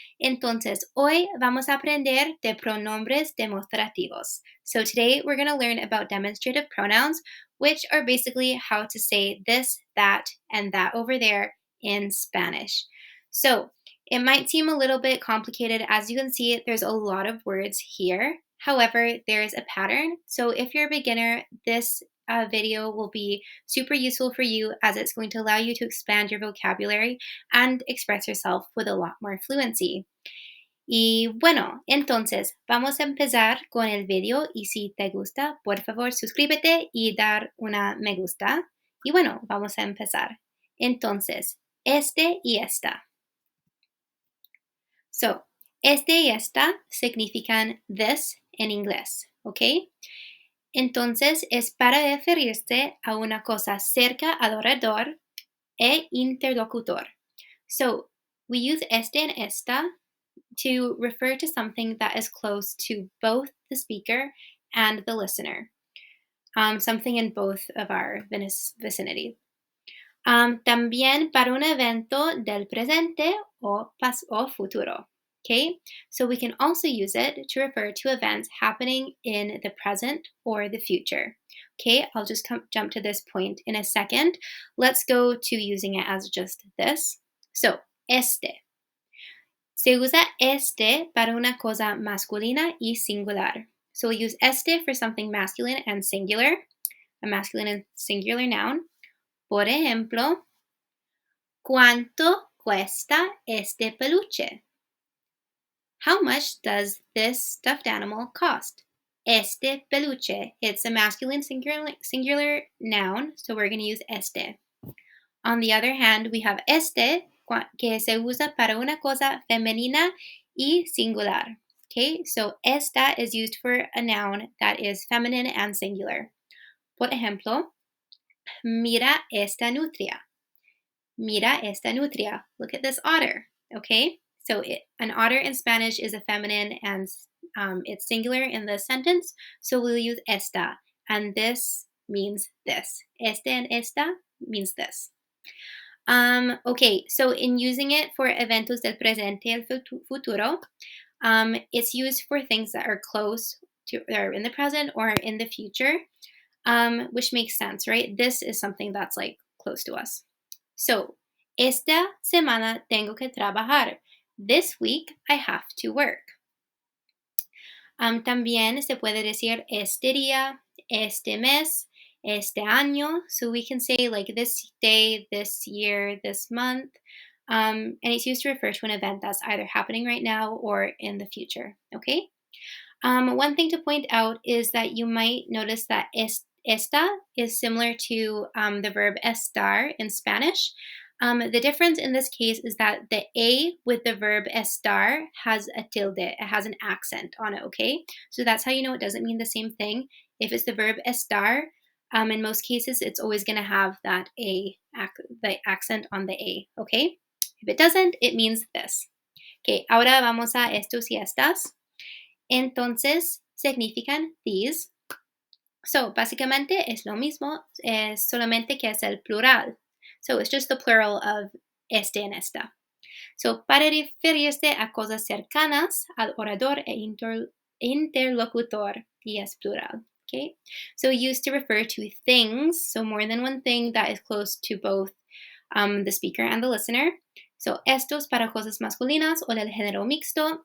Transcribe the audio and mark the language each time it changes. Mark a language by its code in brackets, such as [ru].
[es] Entonces, hoy vamos a aprender de pronombres demostrativos. [en] So today we're going to learn about demonstrative pronouns, which are basically how to say this, that, and that over there in Spanish. So it might seem a little bit complicated. As you can see, there's a lot of words here. However, there's a pattern. So if you're a beginner, this video will be super useful for you as it's going to allow you to expand your vocabulary and express yourself with a lot more fluency. [es] Y bueno, entonces vamos a empezar con el video y si te gusta, por favor suscríbete y dar una me gusta. Y bueno, vamos a empezar. Entonces, este y esta. So, este y esta significan this en inglés, ¿ok? Entonces es para referirse a una cosa cerca al orador e interlocutor. [en] So we use este and esta to refer to something that is close to both the speaker and the listener, something in both of our vicinity. [es] También para un evento del presente o futuro. [en] Okay, so we can also use it to refer to events happening in the present or the future. Okay, I'll just jump to this point in a second. Let's go to using it as just this. [es] So, este. Se usa este para una cosa masculina y singular. [en] So we'll use este for something masculine and singular, a masculine and singular noun. [es] Por ejemplo, ¿cuánto cuesta este peluche? [en] How much does this stuffed animal cost? [es] Este peluche. [en] It's a masculine singular noun, so we're going to use este. On the other hand, we have [es] este, que se usa para una cosa femenina y singular. [en] Okay, so esta is used for a noun that is feminine and singular. [es] Por ejemplo, mira esta nutria. Mira esta nutria. [en] Look at this otter. Okay, so an otter in Spanish is a feminine and it's singular in the sentence, so we'll use esta. And this means this. Este and esta means this. Okay, so in using it for [es] eventos del presente y el futuro, [en] it's used for things that are close to, or in the present or in the future, which makes sense, right? This is something that's like close to us. [es] So, esta semana tengo que trabajar. [en] This week I have to work. [es] También se puede decir este día, este mes, este año. [en] So we can say like this day, this year, this month. And it's used to refer to an event that's either happening right now or in the future. Okay. One thing to point out is that you might notice that esta is similar to the verb estar in Spanish. The difference in this case is that the A with the verb estar has a tilde. It has an accent on it, okay? So that's how you know it doesn't mean the same thing. If it's the verb estar, in most cases, it's always going to have that A, the accent on the A, okay? If it doesn't, it means this. [es] Okay, ahora vamos a estos y estas. Entonces, significan these. So, básicamente es lo mismo, solamente que es el plural. [en] So, it's just the plural of este and esta. [es] So, para referirse a cosas cercanas al orador e interlocutor, y es plural. [en] Okay? So, used to refer to things, so more than one thing that is close to both the speaker and the listener. [es] So, estos para cosas masculinas o del género mixto.